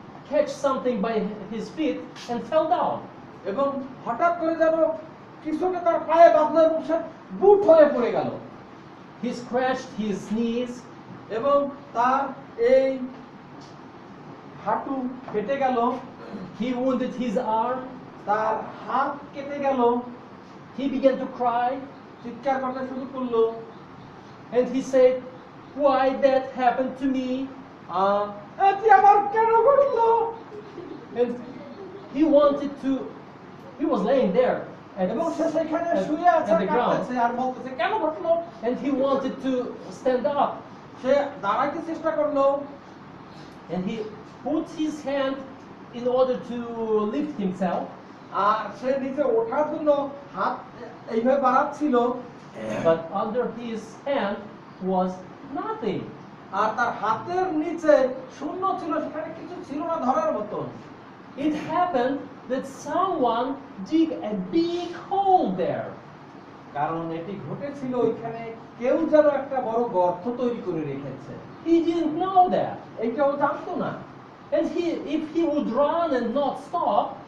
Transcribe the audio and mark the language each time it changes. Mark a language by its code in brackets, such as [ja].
[en] catch something by his feet and fell down. [bn] এবং হঠাৎ করে যেন কিছুটা তার পায়ে বাঁধলো এবং সে বুট হয়ে পড়ে গেল [en] He scratched his knees, [bn] এবং তার এই হাঁটু কেটে গেল, [en] he wounded his arm, [bn] তার হাত কেটে গেল, [en] he began to cry, [bn] চিৎকার করতে শুরু করলো। [en] and he said, "Why that happened to me?" [bn] এটি আমার কেন ঘটলো? [en] And he wanted to, he was laying there at, [bn] এবং সে সেখানে [en] at- [bn] শুয়ে আছে, [en] at the ground, [bn] কাঁদতেছে আর বলতেছে কেন ঘটলো? [en] and he wanted to stand up, [bn] সে দাঁড়াইতে চেষ্টা করলো [en] and he put his hand in order to lift himself, [bn] আর সে নিচে ওঠার জন্য হাত এইভাবে বাড়াচ্ছিল, [en] but under his hand was nothing. [bn] আর তার হাতের নিচে শূন্য ছিল, সেখানে কিছু ছিল না ধরার মতন। [en] It happened that someone dig a big hole there. [bn] কারণ এটি ঘটেছিল ওইখানে কেউ যেন একটা বড় গর্ত তৈরি করে রেখেছে, [en] He didn't know that. [bn] এইটাও জানতো না। [en] And if he would run and not stop,